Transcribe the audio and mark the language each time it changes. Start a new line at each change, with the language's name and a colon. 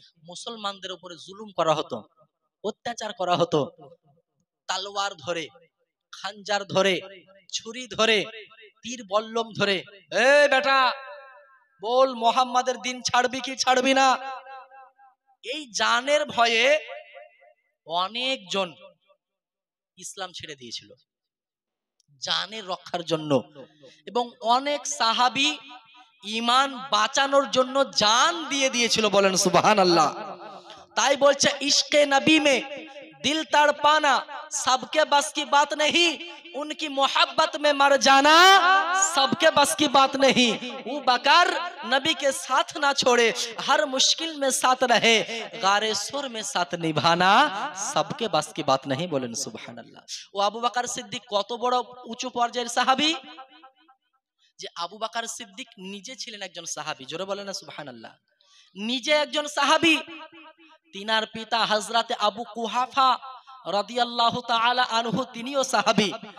Bangla: মুসলমানদের উপরে জুলুম করা হতো, অত্যাচার করা হতো, তালোয়ার ধরে, খানজার ধরে, ছুরি ধরে, তীর বল্লম ধরে, এ বেটা বল মোহাম্মদের দিন ছাড়বি কি ছাড়বি না, এই জানের ভয়ে অনেকজন ইসলাম ছেড়ে দিয়েছিল জানের রক্ষার জন্য, এবং অনেক সাহাবী ঈমান বাঁচানোর জন্য জান দিয়ে দিয়েছিল। বলেন সুবহানাল্লাহ। তাই বলছে
Hindi: ইশকে নবী মে दिल तड़पाना सबके बस की बात नहीं, उनकी मोहब्बत में मर जाना सबके बस की बात नहीं। वो बकर नबी के साथ ना छोड़े, हर मुश्किल में साथ रहे, गारे सुर में साथ निभाना सबके बस की बात नहीं। बोलें सुभान अल्लाह।
Bangla: वो আবু বকর সিদ্দিক কত বড় উঁচু পর্যায়ের সাহাবী, যে আবু বকর সিদ্দিক নিজে ছিলেন একজন সাহাবী। জোরে বলেন না সুবহানাল্লাহ। নিজে একজন সাহাবী, তিনার পিতা হযরতে আবু কুহাফা রাদিয়াল্লাহু তাআলা আনহু তিনিও সাহাবী।